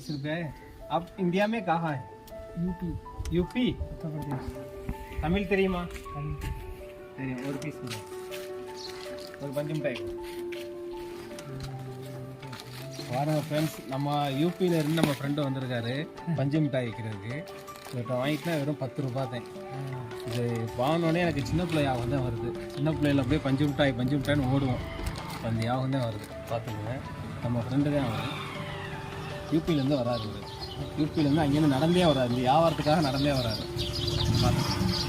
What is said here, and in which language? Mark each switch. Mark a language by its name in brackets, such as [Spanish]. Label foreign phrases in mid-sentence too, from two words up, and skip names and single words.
[Hindi] ₹20 आप इंडिया में कहाँ है यूपी यूपी उत्तर प्रदेश [Tamil] तमिल தெரியுமா तमिल சரி ஒரு பீஸ் ஒரு பஞ்சு மிட்டாய் பாருங்க ஃப்ரெண்ட்ஸ் நம்ம யூபியில இருந்து நம்ம ஃப்ரெண்டு வந்திருக்காரு பஞ்சு மிட்டாய் விற்கிறதுக்கு இவர்கிட்ட வாங்கிட்டா வெறும் ₹10 தான் இது வாங்கினோடனே எனக்கு சின்ன பிள்ளை யாகம் தான் வருது சின்ன பிள்ளையில அப்படியே பஞ்சு மிட்டாய்னு ஓடுவோம் அந்த யாகம் தான் வருது பார்த்துக்கோங்க நம்ம ஃப்ரெண்டு தான் அவர் யூபியிலேருந்து வராரு இவர் யூபியிலேருந்து அங்கேருந்து நடந்தே வராது இந்த வியாபாரத்துக்காக நடந்தே வராரு பார்த்துக்கோங்க